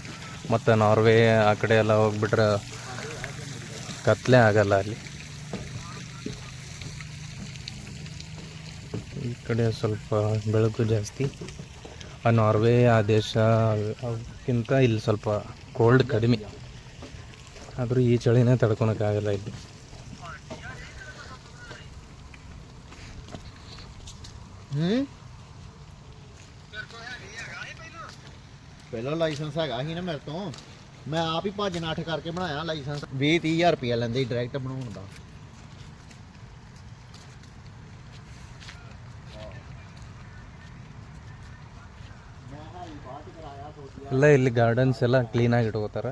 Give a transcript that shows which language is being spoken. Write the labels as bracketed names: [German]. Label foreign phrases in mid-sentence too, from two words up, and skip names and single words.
[Kannada] ಮತ್ತು ನಾರ್ವೆ ಆ ಕಡೆ ಎಲ್ಲ ಹೋಗ್ಬಿಟ್ರೆ ಕತ್ಲೆ ಆಗಲ್ಲ ಅಲ್ಲಿ. ಈ ಕಡೆ ಸ್ವಲ್ಪ ಬೆಳಕು ಜಾಸ್ತಿ. ಆ ನಾರ್ವೆ ಆ ದೇಶ ಅವಕ್ಕಿಂತ ಇಲ್ಲಿ ಸ್ವಲ್ಪ ಕೋಲ್ಡ್ ಕಡಿಮೆ. ಆದರೂ ಈ ಚಳಿನೇ ತಡ್ಕೊಳಕ್ಕಾಗಲ್ಲ ಇಲ್ಲಿ. [Punjabi] ਪਹਿਲਾਂ ਲਾਇਸੈਂਸ ਹੈਗਾ ਸੀ ਨਾ ਮੇਰੇ ਤੋਂ, ਮੈਂ ਆਪ ਹੀ ਭੱਜ ਨੱਠ ਕਰਕੇ ਬਣਾਇਆ ਲਾਇਸੈਂਸ। 20-30 ਰੁਪਏ ਲੈਂਦੇ ਡਾਇਰੈਕਟ ਬਣਾਉਣ ਦਾ। [Kannada] ಎಲ್ಲ ಇಲ್ಲಿ ಗಾರ್ಡನ್ಸ್ ಎಲ್ಲ ಕ್ಲೀನಾಗಿ ಇಟ್ಕೋತಾರೆ.